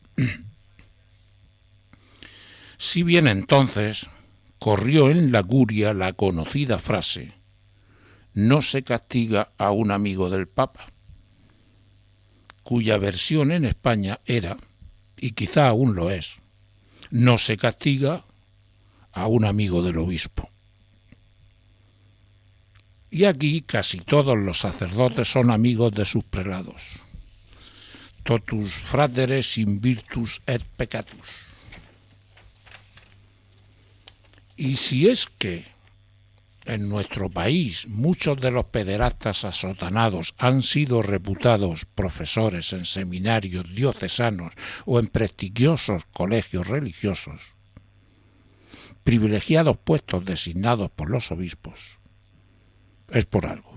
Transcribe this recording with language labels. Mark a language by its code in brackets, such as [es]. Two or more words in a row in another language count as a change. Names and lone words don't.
[es] Si bien entonces corrió en la curia la conocida frase: no se castiga a un amigo del Papa, cuya versión en España era, y quizá aún lo es, no se castiga a un amigo del obispo. Y aquí casi todos los sacerdotes son amigos de sus prelados. [la] Totus frateres in virtus et peccatus. [es] Y si es que en nuestro país muchos de los pederastas asotanados han sido reputados profesores en seminarios diocesanos o en prestigiosos colegios religiosos, privilegiados puestos designados por los obispos, es por algo.